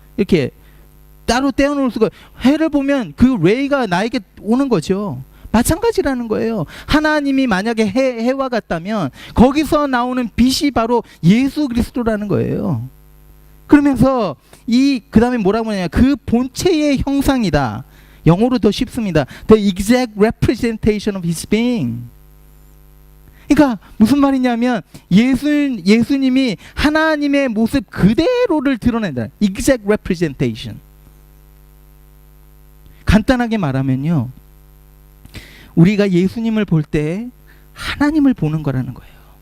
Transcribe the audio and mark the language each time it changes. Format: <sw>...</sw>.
<ko>이렇게 따로 떼어놓을 수가. 해를 보면 그 레이가 나에게 오는 거죠. 마찬가지라는 거예요. 하나님이 만약에 해와 같다면 거기서 나오는 빛이 바로 예수 그리스도라는 거예요. 그러면서 그 다음에 뭐라고 하냐, 그 본체의 형상이다. 영어로 더 쉽습니다.</ko> <en>The exact representation of his being.</en> <ko>그러니까 무슨 말이냐면 예수님이 하나님의 모습 그대로를 드러낸다.</ko> <en>Exact representation.</en> <ko>간단하게 말하면요, 우리가 예수님을 볼 때 하나님을 보는 거라는 거예요.</ko>